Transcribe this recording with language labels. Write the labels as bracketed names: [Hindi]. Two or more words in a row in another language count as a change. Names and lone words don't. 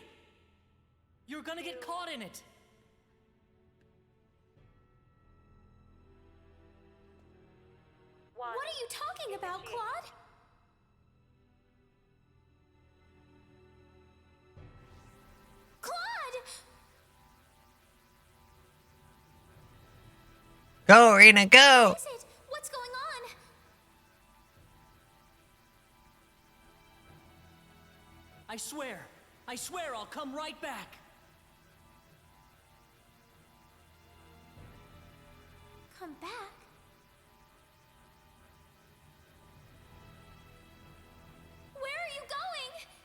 [English] You're gonna get caught in it. What are you talking about, Claude? Claude! Go, Rena, go! What is it? What's going on? I swear I'll come right back. Come back? Where are you going?